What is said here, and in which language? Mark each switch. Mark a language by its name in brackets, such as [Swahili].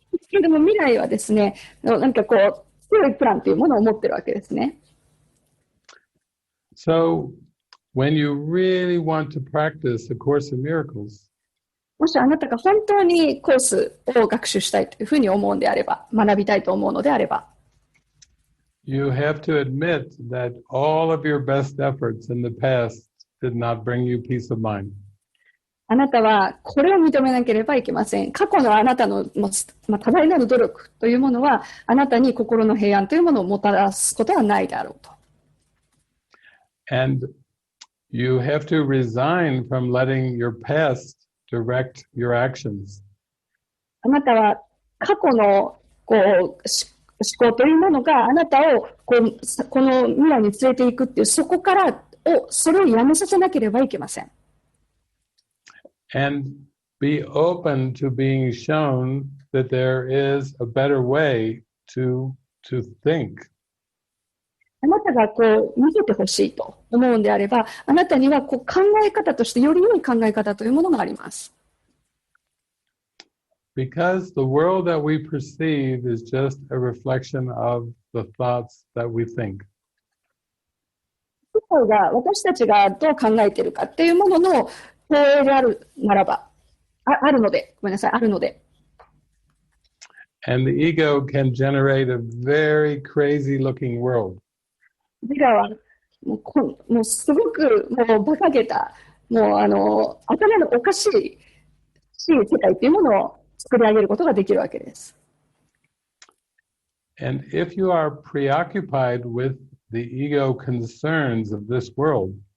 [Japanese] でも未来はですね、強いプランというものを持っているわけですね。 [English] So, when you really want to practice A Course in Miracles, [Japanese] もしあなたが本当にコースを学習したいというふうに思うんであれば、学びたいと思うのであれば、 [English] you have to admit that all of your best efforts in the past did not bring you peace of mind. [Japanese] あなたはこれを認めなければいけません。過去のあなたの多大なる努力というものは、あなたに心の平安というものをもたらすことはないだろうと。 [English] And you have to resign from letting your past direct your actions. [Japanese] あなたは過去の思考というものがあなたをこの未来に連れていくっていう、そこからそれをやめさせなければいけません。 [English] And be open to being shown that there is a better way to think. [Japanese] あなたが見せてほしいと思うんであれば、あなたには考え方としてより良い考え方というものがあります。 [English] Because the world that we perceive is just a reflection of the thoughts that we think. [Japanese] 世界が私たちがどう考えているかっていうものの投影であるならば、あるので。 [English] And the ego can generate a very crazy looking world. [Japanese] 自我はもうすごくもう馬鹿げた、もう頭のおかしい世界というものを作り上げることができるわけです。 [English] And if you are preoccupied with the ego concerns of this world,